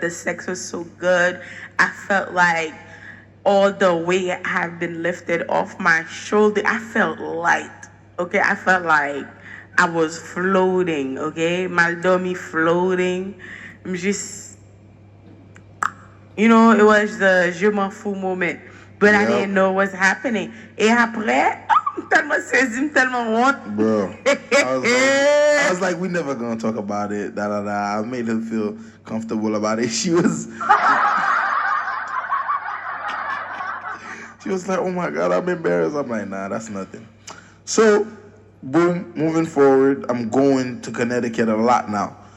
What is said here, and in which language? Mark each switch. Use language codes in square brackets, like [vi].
[en] The sex was so good. I felt like all the weight had been lifted off my shoulder. I felt light. Okay, I felt like I was floating. Okay, Maldomi floating. I'm just, it was the [fr] je m'en fous [en] moment. But I didn't know what's happening. [fr] Et après, tellement saisi, tellement honte. [en] Bro, I was like, we never gonna talk about it. I made her feel comfortable about it. She was like, oh my God, I'm embarrassed. I'm like, nah, that's nothing. So, boom, moving forward, I'm going to Connecticut a lot now.